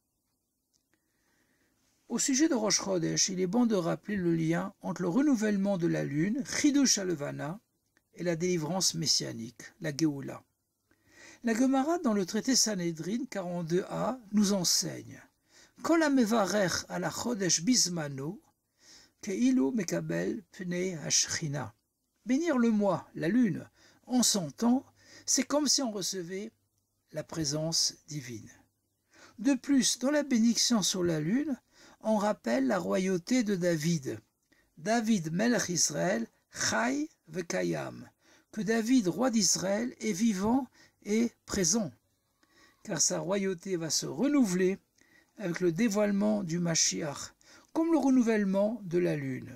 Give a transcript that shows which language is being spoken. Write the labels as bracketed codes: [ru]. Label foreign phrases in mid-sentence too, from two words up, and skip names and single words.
[fr] Au sujet de Rosh Chodesh, il est bon de rappeler le lien entre le renouvellement de la lune, [he] חידוש הלבנה, [fr] et la délivrance messianique, la Géoula. La Gemara, dans le traité Sanhedrin 42a, nous enseigne [he] כל המברך על החודש בזמנו כאילו מקבל פני השכינה. [fr] Bénir le mois, la lune, en son temps, c'est comme si on recevait la présence divine. De plus, dans la bénédiction sur la lune, on rappelle la royauté de David. [he] דוד מלך ישראל חי וקיים, [fr] que David, roi d'Israël, est vivant et présent, car sa royauté va se renouveler avec le dévoilement du Mashiach, comme le renouvellement de la lune.